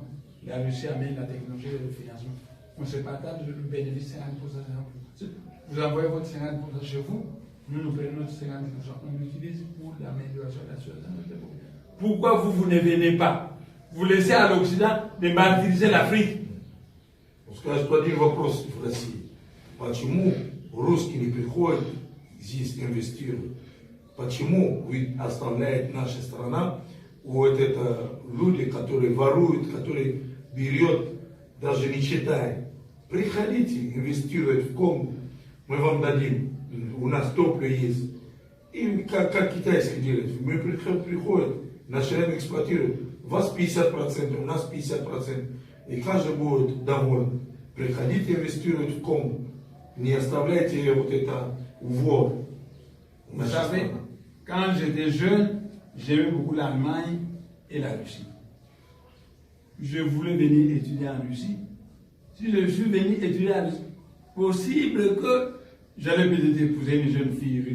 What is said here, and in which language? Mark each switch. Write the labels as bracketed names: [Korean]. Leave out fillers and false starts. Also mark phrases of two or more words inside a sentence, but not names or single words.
[French] La Russie amène la technologie et le financement. On se partage le bénéfice 50%. Vous envoyez votre 50% chez vous, nous prenons notre 50%. On l'utilise pour l'amélioration de la société. Pourquoi vous ne venez pas? Vous laissez à l'Occident de martyriser l'Afrique. [Russian] Он скажет, что один вопрос в России. Почему русские не приходят здесь инвестируют? Почему вы оставляете наша страна, вот это люди, которые воруют, которые берет, даже не читая. Приходите, инвестируйте в Конго, мы вам дадим, у нас топливо есть. И как китайские делают, мы приходят, начинаем эксплуатировать. У вас 50%, у нас 50%. И каждый будет доволен. Приходите, инвестируйте в Конго. Не оставляйте вот это вор. [French] Vous savez, quand j'étais jeune, j'aimais beaucoup l'Allemagne et la Russie. Je voulais venir étudier en Russie. Si je suis venu étudier en Russie, possible que j'allais peut-être épouser une jeune fille russe.